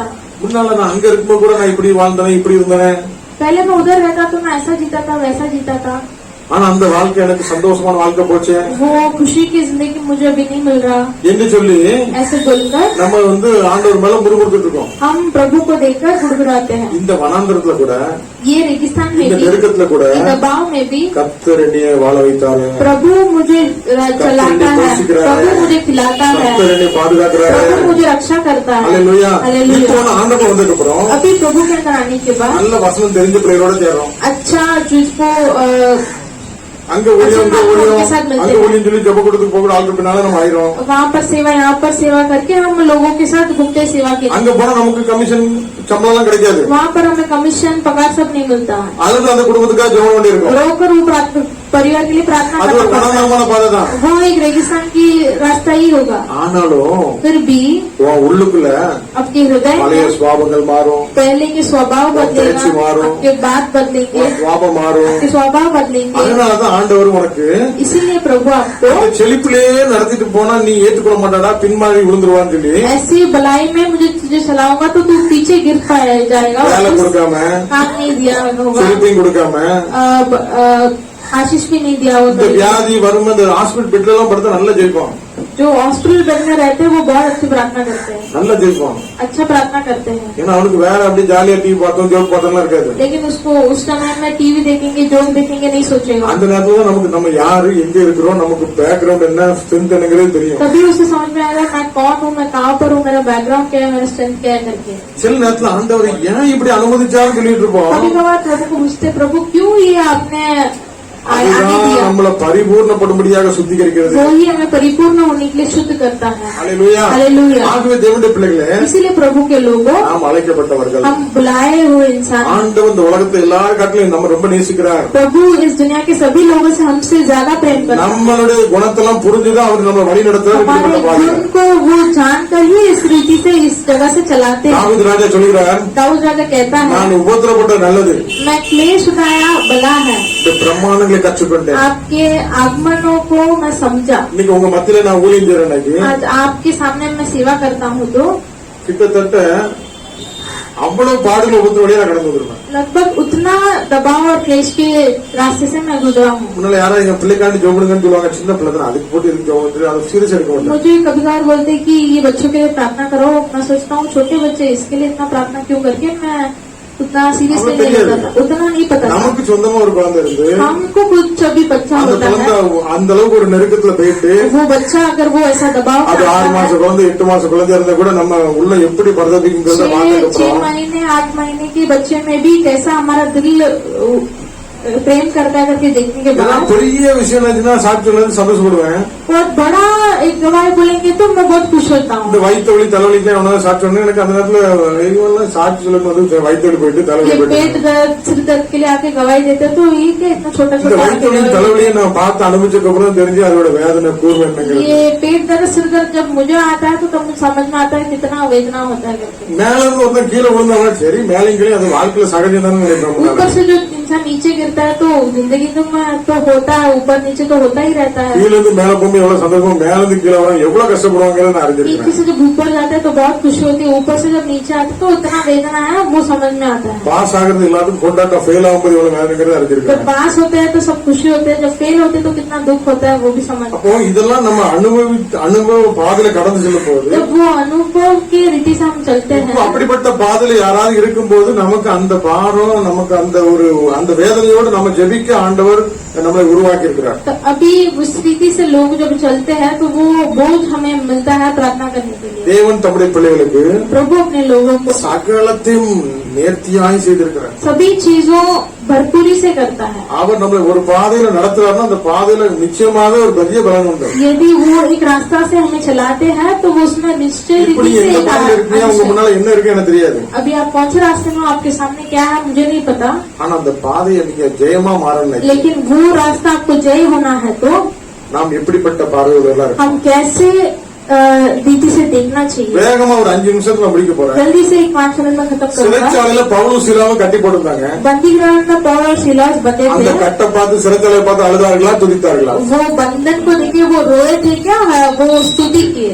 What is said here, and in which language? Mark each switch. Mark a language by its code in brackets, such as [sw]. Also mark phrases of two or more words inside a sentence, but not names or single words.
[ta] முன்னால நான் அங்க இருக்கும்போது கூட நான் இப்படி வாழ்ந்தேன் இப்படி இருந்தேன், [hi] पहले मैं उधर रहता तो मैं ऐसा जीता था वैसा जीता था, [ta] ஆனா அந்த வாழ்க்கை எனக்கு சந்தோஷமான வாழ்க்கை போச்சு [hi] वो खुशी की जिंदगी मुझे अभी नहीं मिल रहा. [ta] என்று சொல்லி [hi] ऐसे बोलकर [ta] நம்ம வந்து ஆண்டவர் மேல முறுமுறுத்துட்டு இருக்கோம். [hi] हम प्रभु को देखकर गुड़गुड़ाते हैं. [ta] இந்த வனாந்தரத்துல கூட [hi] ये रेगिस्तान में [ta] இந்த [hi] भी, [ta] நெருக்கத்துல கூட [hi] ये दबाव में भी [ta] கர்த்தர் என்னைய வாழ வைத்தாரு, [hi] प्रभु मुझे चलाता है, प्रभु मुझे खिलाता है, [ta] கர்த்தர் என்னை பாதுகாக்கிறாரு. [hi] प्रभु मुझे रक्षा करता है. [ta] அல்லேலூயா. [hi] हालेलुया. [ta] இப்போ நான் ஆண்டவர் வந்ததுக்கு அப்புறம் [hi] अभी प्रभु के अंदर आने के बाद [ta] நல்ல வசனம் தெரிஞ்ச பிள்ளைகளோட சேரும். [hi] अच्छा जिसको [ta] அங்க ஊழியம் அங்க ஊழியம் சொல்லி ஜெப கொடுத்து போகிற ஆளுக்கு பின்னால நம்ம ஆயிரும். [hi] वहाँ पर सेवा यहाँ पर सेवा करके हम लोगों के साथ घूमते सेवा के. [ta] அங்க போனா நமக்கு கமிஷன் சம்பளம் எல்லாம் கிடைக்காது. [hi] वहाँ पर हमें कमीशन पगार सब नहीं मिलता है. [ta] அதுக்கு அந்த குடும்பத்துக்காக ஜெபம் வேண்டி இருக்கும். [hi] रोकर वो परिवार के लिए प्रार्थना [ta] அது ஒரு [hi] करना पड़ता [ta] கனமான பாதை தான். [hi] है. वो एक रेगिस्तान की रास्ता ही होगा. [ta] ஆனாலும் [hi] फिर भी [ta] உன் உள்ளுக்குள்ள [hi] आपके हृदय [ta] பழைய [hi] में [ta] சுவாபங்கள் மாறும், [hi] पहले के स्वभाव बदलेगा, मारो। आपके बात बदलेंगे, [ta] உன் சுவாபம் மாறும். [hi] आपके स्वभाव बदलेंगे. [ta] அதனாலதான் ஆண்டவர் உனக்கு [hi] इसीलिए प्रभु आपको [ta] இந்த செழிப்பிலே நடத்திட்டு போனா நீ ஏற்றுக்கொள்ள மாட்டாடா, பின்மாறி விழுந்துருவான்னு சொல்லி [hi] ऐसी भलाई में मुझे तुझे चलाऊंगा तो तू पीछे गिर जाएगा. [ta] வேலை கொடுக்காம [hi] काम नहीं दिया होगा, [ta] செழிப்பையும் கொடுக்காம [hi] आशीष भी नहीं दिया [ta] இந்த [hi] होगा. [ta] வியாதி வரும் இந்த [en] hospital bed [ta] எல்லாம் படுத்தா நல்லா ஜெயிப்போம், [hi] जो [en] hospital bed [hi] में रहते हैं वो बहुत अच्छी प्रार्थना करते हैं, [ta] நல்லா ஜெயிப்போம். [hi] अच्छा प्रार्थना करते हैं. [ta] ஏன்னா அவனுக்கு வேற அப்படி ஜாலியா டிவி பார்த்தோம் ஜோக் பார்த்தோம்லாம் இருக்காது. [hi] लेकिन उसको उस समय में टीवी देखेंगे जोक देखेंगे नहीं सोचेगा. [ta] அந்த நேரத்துல தான் நமக்கு நம்ம யாரு எங்க இருக்கிறோம் நமக்கு பேக்ரவுண்ட் என்ன ஸ்ட்ரென்த் என்னங்கிறது தெரியும். [hi] तभी उसे समझ में आएगा मैं कौन हूँ, मैं कहाँ पर हूँ, मेरा बैकग्राउंड क्या है, मेरा स्ट्रेंथ क्या है करके. [ta] சில நேரத்துல ஆண்டவர் ஏன் இப்படி அனுமதிச்சான்னு சொல்லிட்டு இருப்போம். [hi] कभी कभार प्रभु को पूछते प्रभु क्यों ये आपने आने [ta] அதுதான் [hi] दिया. [ta] நம்மள பரிபூர்ணப்படும்படியாக சுத்திகரிக்கிறது. [hi] वही हमें परिपूर्ण होने के लिए शुद्ध करता है. [ta] அல்லேலூயா. [hi] हालेलुया. [ta] ஆகவே தேவனுடைய பிள்ளைகளே [hi] इसीलिए प्रभु के लोगों [ta] நாம் அழைக்கப்பட்டவர்கள். [hi] हम बुलाए हुए इंसान. [ta] ஆண்டவர் இந்த உலகத்தை எல்லாரும் காட்டிலும் நம்ம ரொம்ப நேசிக்கிறார். [hi] प्रभु इस दुनिया के सभी लोगों से हमसे ज्यादा प्रेम करता है. [ta] நம்மளுடைய குணத்தெல்லாம் புரிஞ்சுதான் அவர் நம்மளை வழி நடத்துறார். [hi] हमारे गुण को वो जानकर ही इस रीति से इस जगह से चलाते हैं. [ta] தாவீது ராஜா சொல்கிறார், [hi] दाऊद राजा कहता है [ta] நான் உபத்திரப்பட்ட நல்லது, [hi] मैं क्लेश उठाया भला है. [ta] இந்த பிரமாணங்களை வருகைகளை கற்றுக்கொண்டேன். [hi] आपके आगमनों को मैं समझा. [ta] இன்னைக்கு उங்க மத்தியில நான் ஊழியம் செய்றேன். இன்னைக்கு [hi] आज आपके सामने मैं सेवा करता हूँ तो [ta] கிட்டத்தட்ட அவ்வளவு பாடுகள் ஒவ்வொரு வழியா நான் கடந்து வந்திருப்பேன். [hi] लगभग उतना दबाव और क्लेश के रास्ते से मैं गुजरा हूँ. [ta] முன்னால யாராவது எங்க பிள்ளைக்காண்டி ஜோபடுங்கன்னு சொல்லுவாங்க. சின்ன பிள்ளை தான், அதுக்கு போட்டு இருக்கு ஜோபம், அதை சீரியஸ் எடுக்க மாட்டேன். [hi] मुझे कभी कभार बोलते कि ये बच्चों के लिए प्रार्थना करो. मैं सोचता हूँ छोटे बच्चे इसके लिए इतना प्रार्थना क्यों करके मैं उतना सीरियस नहीं लेता था. उतना नहीं पता था. [ta] நமக்கு சொந்தமா ஒரு குழந்தை இருந்து [hi] हमको कुछ अभी बच्चा [ta] அந்த [hi] होता [ta] குழந்தை [hi] है, [ta] அந்த அளவுக்கு ஒரு நெருக்கத்துல போயிட்டு [hi] वो बच्चा अगर वो ऐसा दबाव [ta] அது [hi] में 6 आता [ta] மாச [hi] है, [ta] குழந்தை 8 மாச குழந்தை இருந்தா கூட நம்ம உள்ள எப்படி பரதபிக்குங்கிறத 6 பார்த்ததுக்கப்புறம் [hi] महीने 8 महीने के बच्चे में भी कैसा हमारा दिल प्रेम करता है करके देखने के [ta] இதெல்லாம் [hi] बाद [ta] பெரிய விஷயம் இருந்துச்சுன்னா சாட்சியில இருந்து சந்தோஷப்படுவேன். [hi] बहुत बड़ा एक गवाही बोलेंगे तो मैं बहुत खुश होता हूँ. [ta] இந்த வயிற்று வலி தலைவலிக்கு அவனால சாட்சி சொன்னா எனக்கு அந்த நேரத்துல இவங்கெல்லாம் சாட்சி சொல்லணும் வந்து வயிற்று வலி போயிட்டு தலைவலி [hi] ये [ta] போயிட்டு [hi] पेट दर्द सिर दर्द के लिए आके गवाही देते तो ये क्या इतना छोटा [ta] இந்த வயிற்று வலி [hi] छोटा. [ta] தலைவலியை நான் பார்த்து அனுபவிச்சதுக்கு அப்புறம் தெரிஞ்சு அதோட வேதனை கூர்மை என்னங்கிறது. [hi] ये पेट दर्द सिर दर्द जब मुझे आता है तो तब मुझे समझ में आता है कितना वेदना होता है करके. [ta] மேல இருந்து ஒருத்தன் கீழே விழுந்தவங்க சரி மேலையும் கீழே அது வாழ்க்கையில சகஜம் தானே நினைப்பேன். [hi] ऊपर से जो इंसान नीचे गिरता है तो जिंदगी तो होता है, ऊपर नीचे तो होता ही रहता है. [ta] கீழ இருந்து மேல போகும்போது எவ்வளவு சந்தோஷம், மேல இருந்து கீழே வர எவ்வளவு கஷ்டப்படுவாங்கிறத நான் [hi] नीचे [ta] அறிஞ்சிருக்கேன். [hi] से जब ऊपर जाता है तो बहुत खुशी होती है, ऊपर से जब नीचे आते तो इतना वेदना है वो समझ में आता है. [ta] பாஸ் ஆகிறது எல்லாத்துக்கும் கொண்டாட்டம், ஃபெயில் ஆகும்போது எவ்வளவு வேதனைங்கிறத [hi] जब [ta] அறிஞ்சிருக்கேன். [hi] पास होते हैं तो सब खुशी होते हैं, जब फेल होते हैं तो कितना दुख होता है वो भी समझ. [ta] அப்போ இதெல்லாம் நம்ம அனுபவ பாதையில கடந்து செல்லும் போது [hi] जब वो अनुभव की रीति से हम चलते [ta] இப்போ [hi] हैं, [ta] அப்படிப்பட்ட பாதையில யாராவது இருக்கும்போது நமக்கு அந்த பாரம், நமக்கு அந்த வேதனையோடு நம்ம ஜெபிக்க ஆண்டவர் நம்மளை உருவாக்கி இருக்கிறார். [hi] तो अभी उस रीति से लोग जब चलते हैं तो वो बोझ हमें मिलता है प्रार्थना करने के लिए. [ta] தேவன் தம்முடைய பிள்ளைகளுக்கு [hi] प्रभु अपने लोगों को [ta] சகலத்தையும் நேர்த்தியாய் செய்திருக்கிறார். [hi] सभी चीजों भरपूरी से करता है. [ta] அவர் நம்மளை ஒரு பாதையில நடத்துறாருன்னா அந்த பாதையில நிச்சயமாக ஒரு பெரிய பலன் உண்டு. [hi] यदि वो एक रास्ता से हमें चलाते हैं तो वो उसमें निश्चय [ta] இப்ப [hi] रीति [ta] நீங்க [hi] से [ta] எந்த [hi] एक [ta] பாதையில இருக்கீங்க, உங்க [hi] अंश है. [ta] முன்னால என்ன இருக்கு எனக்கு தெரியாது. [hi] अभी आप कौन से रास्ते में हो, आपके सामने क्या है मुझे नहीं पता, [ta] ஆனா அந்த பாதையை நீங்க ஜெயமா மாறணும். [hi] लेकिन वो रास्ता आपको जय होना है तो [ta] நாம் எப்படிப்பட்ட பார்வையோட இருக்கு. [hi] हम कैसे रीति से देखना चाहिए. [ta] வேகமா ஒரு 5 நிமிஷத்துல நான் முடிக்க போறேன். [hi] जल्दी से 5 मिनट में खत्म करूंगा. [ta] சிறைச்சாலையில பவுலும் சீலாவும் கட்டி போட்டிருந்தாங்க. [hi] बंदी गृह में पौल और सिलास बंधे [ta] அந்த [hi] थे. [ta] கட்டை பார்த்து சிறைச்சாலையை பார்த்து அழுதார்களா, துதித்தார்களா? [hi] वो बंधन को देखे वो रोए थे क्या, वो स्तुति किए.